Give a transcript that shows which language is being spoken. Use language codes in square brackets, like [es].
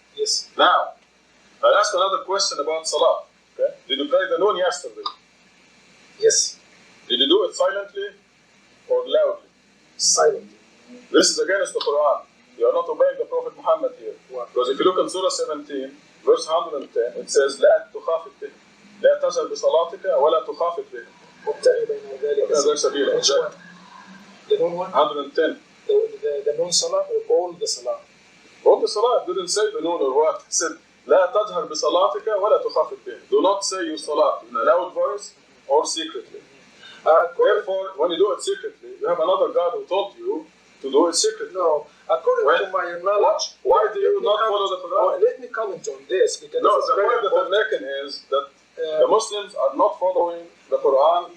[en] Yes. Now, I asked another question about salah. Okay? Did you pray the noon yesterday? Yes. Did you do it silently or loudly? Silently. This is against the Quran. You are not obeying the Prophet Muhammad here. Wow. Because if you look in Surah 17, verse 110, it says [ar] لا تخافت به لا تجهر بصلاتك ولا تخافت به وابتغي بين ذلك سبيلا. [en] Which one? The known one? 110. The known salah or all the salah? All the salah didn't say the known or what. It said [ar] لا تجهر بصلاتك ولا تخافت به. [en] Do not say your salah in a loud voice or secretly. Therefore, when you do it secretly, you have another God who told you to do it secretly. No, according to my knowledge, why do you not follow the Quran? Let me comment on this because no, the point that I'm making is that the Muslims are not following the Quran.